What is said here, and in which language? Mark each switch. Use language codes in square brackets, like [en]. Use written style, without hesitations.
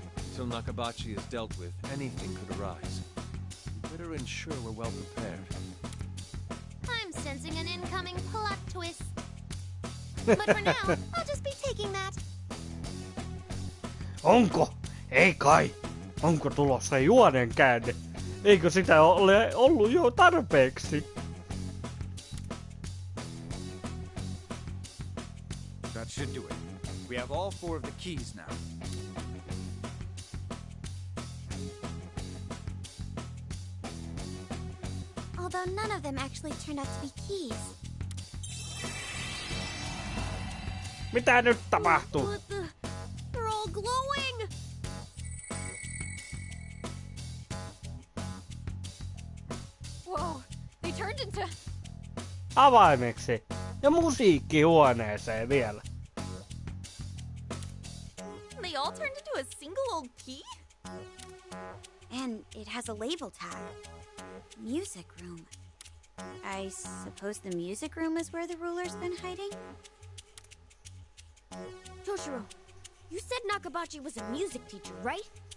[en] Until Nakabachi is dealt with, anything could arise. We better ensure we're well prepared. I'm sensing an incoming plot twist. But for now, I'll just be taking that. [fi] Onko? Ei kai. Onko tulossa juonen käänne? Eikö sitä ole ollut jo tarpeeksi? [en] That should do it. We have all 4 of the keys now. Although none of them actually turned out to be keys. [fi] Mitä nyt tapahtuu? [en] What the? They're all glowing! Whoa, they turned into... [fi] Avaimeksi. Ja musiikkihuoneeseen vielä. [en] They all turned into a single old key? And it has a label tag. Music room. I suppose the music room is where the ruler's been hiding? Toshiro, you said Nakabachi was a music teacher, right?